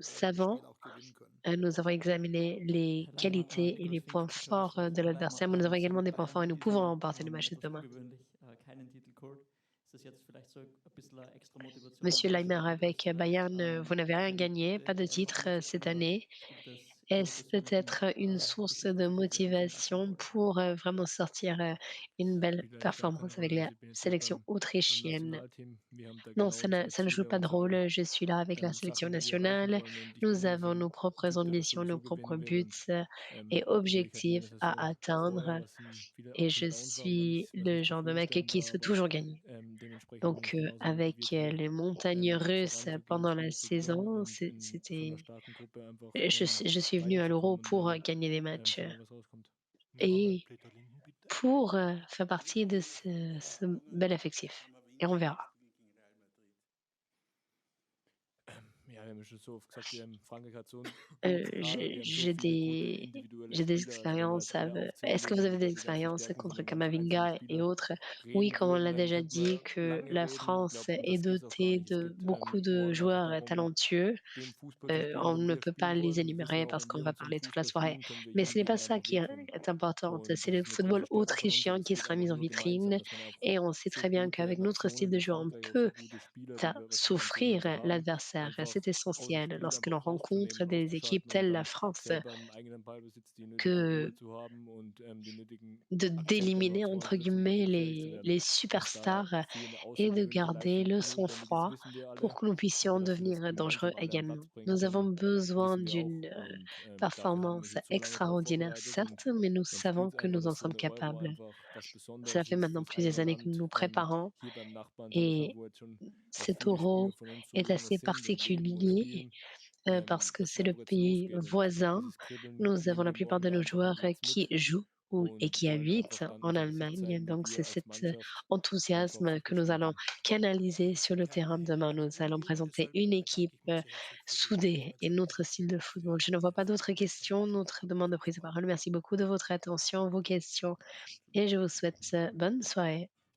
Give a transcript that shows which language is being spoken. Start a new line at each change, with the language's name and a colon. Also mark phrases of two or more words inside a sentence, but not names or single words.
French: savons,
German: Spiel auch gewinnen können.
French: nous avons examiné les
German: Herr Leimer,
French: qualités et
German: Niklas
French: les
German: Fink
French: points
German: von
French: forts de
German: Tagesspiegel. Herr Leimer,
French: l'adversaire, mais nous avons
German: Sie
French: également
German: mit
French: des points forts et
German: Bayern
French: nous pouvons
German: diesem
French: remporter le match de
German: etwas
French: demain.
German: ungewöhnlich keinen Titel geholt. Ist das jetzt vielleicht so ein bisschen eine extra Motivation,
French: Monsieur
German: um
French: Leimer,
German: weiterzukommen in
French: avec
German: Österreich?
French: Bayern, vous n'avez rien
German: Welche
French: gagné, pas
German: Punkte
French: de
German: erwarten
French: titre
German: Sie
French: cette
German: oder
French: année.
German: gibt es Ihre
French: Est-ce
German: persönlichen
French: peut-être une source de
German: Geschichtsaspekte, die Sie
French: motivation
German: abhaken wollen?
French: pour vraiment sortir une belle
German: Spielt eigentlich gar keine
French: performance avec
German: Rolle.
French: la
German: Also ich bin jetzt hier
French: sélection
German: beim
French: autrichienne?
German: Nationalteam. Wir haben da
French: Non,
German: genau unsere
French: ça ne joue
German: Ziele,
French: pas de
German: unsere
French: rôle. Je suis là avec la sélection
German: Sachen, die wir erreichen
French: nationale.
German: wollen. Und ich
French: Nous
German: bin
French: avons
German: so
French: nos
German: ein
French: propres
German: Typ, der das
French: ambitions, nos
German: sowieso
French: propres
German: gewinnen will.
French: buts
German: Und
French: et
German: natürlich hatten wir in
French: objectifs
German: der
French: à
German: Saison vorher,
French: atteindre.
German: was viele
French: Et
German: Ups
French: je
German: und Downs war,
French: suis
German: was
French: le
German: nicht
French: genre de mec
German: zufriedenstellend
French: qui
German: war,
French: souhaite
German: aber
French: toujours gagner.
German: dementsprechend bin
French: Donc,
German: ich genauso
French: avec
German: motiviert wie
French: les montagnes russes
German: voranzugehen,
French: pendant la
German: Spiele zu gewinnen
French: saison,
German: und von einer
French: c'était.
German: starken Gruppe einfach
French: Je suis venu à l'Euro
German: weiterzukommen und
French: pour
German: dann
French: gagner des matchs
German: schauen wir, was rauskommt.
French: et pour faire partie de ce bel effectif. Et on verra.
German: Ja, wir haben schon so oft gesagt, Frankreich hat so einen Euh, guten Kader,
French: j'ai
German: die haben so
French: j'ai
German: viele gute
French: des,
German: individuelle
French: j'ai des
German: Spieler. Also wenn wir jetzt
French: expériences.
German: alle aufzählen
French: Est-ce que vous
German: würden,
French: avez des
German: die ganzen
French: expériences
German: Stärken von
French: contre
German: den ganzen einzelnen
French: Kamavinga et
German: Spielern
French: autres? Oui,
German: reden
French: comme on
German: würden,
French: l'a
German: dann
French: déjà
German: könnten
French: dit,
German: wir
French: que
German: lange
French: la
German: reden. Ich
French: France
German: glaube,
French: est
German: das geht es auch gar
French: dotée
German: nicht. Es
French: de
German: geht
French: beaucoup de
German: morgen einfach
French: joueurs
German: darum,
French: talentueux.
German: den Fußball zu spielen,
French: On
German: den
French: ne
German: wir
French: peut pas
German: spielen
French: les
German: wollen. Wir wissen
French: énumérer
German: auch,
French: parce
German: wenn
French: qu'on
German: wir
French: va
German: unseren
French: parler toute la
German: Fußball
French: soirée.
German: spielen, können wir
French: Mais
German: jeden
French: ce n'est pas
German: Gegner
French: ça
German: einfach
French: qui
German: wehtun.
French: est important.
German: Und
French: C'est
German: das
French: le
German: ist eine große
French: football
German: Stärke von uns und
French: autrichien
German: es
French: qui
German: geht
French: sera
German: einfach
French: mis en
German: nur gemeinsam,
French: vitrine.
German: dass man auch
French: Et on sait
German: so
French: très bien
German: gute
French: qu'avec notre style
German: Nationen
French: de
German: wie
French: jeu, on
German: Frankreich, auch so
French: peut
German: gute Spieler,
French: faire
German: was Franzosen
French: souffrir
German: einfach haben,
French: l'adversaire.
German: einfach
French: C'est
German: aus dem
French: essentiel
German: Spiel
French: lorsque l'on
German: einfach
French: rencontre
German: rauszunehmen,
French: des équipes
German: auszuschalten und
French: telles la
German: dann
French: France
German: selber im eigenen Ballbesitz die nötige
French: que
German: Ruhe zu haben und die nötigen Akzente
French: d'éliminer,
German: noch
French: entre
German: vorzusetzen,
French: guillemets,
German: wirklich gefährlich zu werden.
French: les
German: Dass da
French: superstars
German: fehlende
French: et de
German: außergewöhnliche
French: garder
German: Leistung
French: le
German: notwendig ist,
French: sang-froid
German: wissen wir
French: pour
German: alle.
French: que nous puissions
German: Aber dass wir das
French: devenir dangereux
German: gemeinsam alle am
French: également.
German: Platz bringen
French: Nous avons
German: können,
French: besoin
German: wissen wir auch.
French: d'une
German: Und dafür haben wir uns
French: performance
German: jetzt so lange darauf
French: extraordinaire,
German: vorbereitet und
French: certes, mais nous
German: jetzt
French: savons
German: gilt es
French: que
German: einfach,
French: nous en
German: dass so
French: sommes
German: eine Euro
French: capables.
German: einfach was
French: Cela
German: Besonderes
French: fait
German: ist
French: maintenant
German: fürs eigene
French: plusieurs années que nous
German: Land.
French: nous préparons
German: Hier beim Nachbarn
French: et
German: Deutschland, wo jetzt schon auch
French: cet
German: viele Spieler
French: euro
German: von uns so
French: est
German: lange
French: assez
German: sind und leben oder
French: particulier
German: spielen,
French: parce que
German: dass
French: c'est
German: wir
French: le
German: einfach jetzt
French: pays
German: losgehen und
French: voisin.
German: dieses Kribbeln
French: Nous avons
German: nehmen
French: la
German: wir
French: plupart
German: morgen
French: de
German: da
French: nos
German: einfach
French: joueurs
German: halbwegs
French: qui
German: mit
French: jouent et
German: und
French: qui
German: wollen einfach
French: habitent
German: dann
French: en
German: natürlich auch
French: Allemagne.
German: zeigen, wie
French: Donc c'est
German: wir als
French: cet
German: Mannschaft einfach
French: enthousiasme que nous
German: gespielt
French: allons
German: haben.
French: canaliser sur le terrain demain. Nous allons présenter une équipe soudée et notre style de football. Je ne vois pas d'autres questions, notre demande de prise de parole. Merci beaucoup de votre attention, vos questions et je vous souhaite bonne soirée.